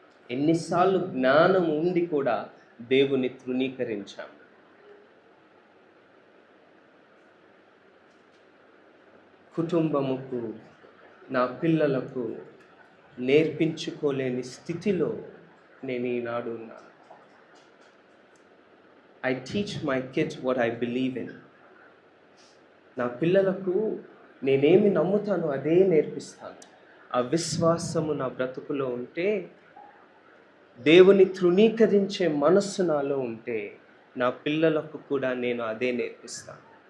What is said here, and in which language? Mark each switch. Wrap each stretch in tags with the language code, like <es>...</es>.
<te>ఎన్నిసార్లు జ్ఞానం ఉండి కూడా దేవుని తృణీకరించాం. కుటుంబముకు, నా పిల్లలకు నేర్పించుకోలేని స్థితిలో నేను ఈనాడు ఉన్నాను.</te> <en>I teach my kids what I believe in.</en> <te>నా పిల్లలకు నేనేమి నమ్ముతానో అదే నేర్పిస్తాను. ఆ విశ్వాసము నా బ్రతుకులో ఉంటే, దేవుని తృణీకరించే మనస్సు నాలో ఉంటే, నా పిల్లలకు కూడా నేను అదే నేర్పిస్తాను.</te>